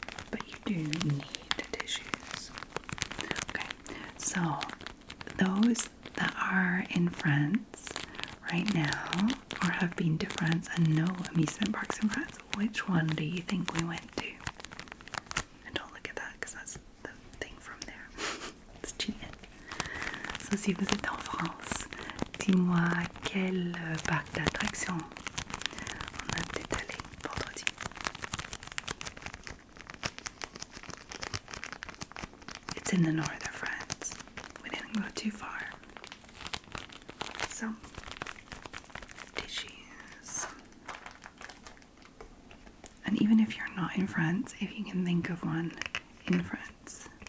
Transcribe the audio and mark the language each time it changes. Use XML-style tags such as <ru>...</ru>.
<en>But you do need tissues. Okay, so those that are in France right now, or have been to France and know amusement parks in France, which one do you think we went to? And don't look at that because that's the thing from there. It's cheating.</en> <fr>So si vous êtes en France, dis-moi quel parc d'attractions on a peut-être allé vendredi.</fr> <en>It's in the north of France. We didn't go too far. So, tissues. And even if you're not in France, if you can think of one in France.</en>